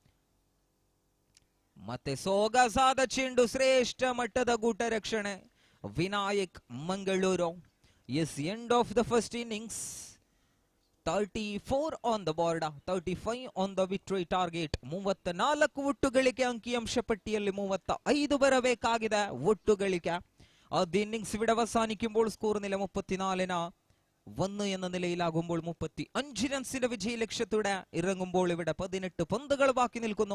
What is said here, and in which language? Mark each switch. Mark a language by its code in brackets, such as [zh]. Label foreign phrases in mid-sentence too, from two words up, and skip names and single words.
[kn] ಮತ್ತೆ ಸೊಗಸಾದ ಚೆಂಡು, ಶ್ರೇಷ್ಠ ಮಟ್ಟದ ಗೂಟ ರಕ್ಷಣೆ ವಿನಾಯಕ್ ಮಂಗಳೂರು. [en] Yes, end of the first innings. 34 on the board, 35 on the victory target. [kn] 34 ಒಟ್ಟು ಗಳಿಕೆ, ಅಂಕಿಅಂಶ പട്ടിಯಲ್ಲಿ 35 ಬರಬೇಕಾಗಿದೆ ಒಟ್ಟು ಗಳಿಕೆ. [ml] ആദ്യ ഇന്നിംഗ്സ് ഇവിടെ അവസാനിക്കുമ്പോൾ സ്കോർ നില 34-1 എന്ന നിലയിലാകുമ്പോൾ 35 റൺസിന്റെ വിജയ ലക്ഷ്യത്തോടെ ഇറങ്ങുമ്പോൾ ഇവിടെ 18 പന്തുകൾ ബാക്കി നിൽക്കുന്നു.